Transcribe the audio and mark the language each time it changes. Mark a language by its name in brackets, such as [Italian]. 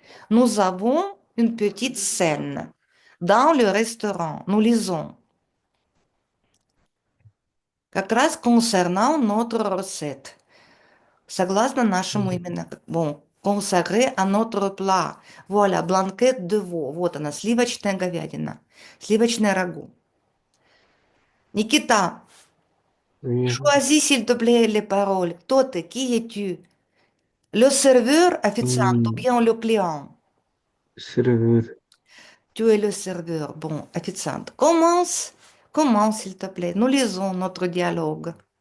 [French] Nous avons une petite scène. Dans le restaurant, nous lisons. [Russian] Как раз [French] concernant notre recette. [Russian] Согласно нашему именно, [French] bon, consacré à notre plat. Voilà, бланкет de veau. [Russian] Вот она, сливочная говядина, сливочное рагу. Никита, [French] Oui, choisis s'il te plaît les paroles. [Russian] Кто ты? [French] Qui es-tu? Le serveur, [Russian] официант, [French] ou hum, bien le client? serveur. Tu es le serveur. Bon, [Russian] официант. [French] Commence, commence s'il te plaît. Nous lisons notre dialogue.